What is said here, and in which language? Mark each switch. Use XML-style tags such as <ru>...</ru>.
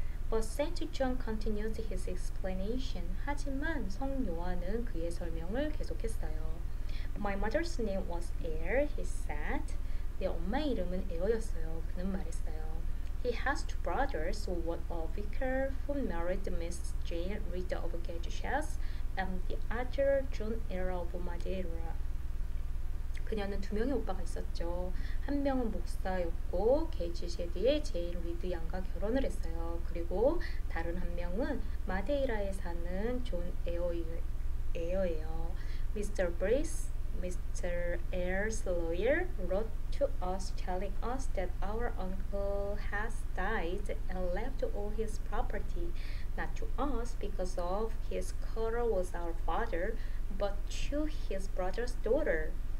<en>But Saint John continued his explanation.</en> <ko>하지만 성 요한은 그의 설명을 계속했어요.</ko> <en>My mother's name was Air, he said.</en> <ko>내 엄마의 이름은 에어였어요. 그는 말했어요.</ko> <en>He has two brothers, one a vicar who married Miss Jane Reed of Gadges, and the other John Eyre of Madeira.</en> <ko>그녀는 두 명의 오빠가 있었죠. 한 명은 목사였고 게이지셰드의 제인 리드 양과 결혼을 했어요. 그리고 다른 한 명은 마데이라에 사는 존 에어예요.</ko> <en>Mr. Briggs, Mr. Eyre's lawyer, wrote to us telling us that our uncle has died and left all his property, not to us because of his quarrel with our father, but to his brother's daughter.</en>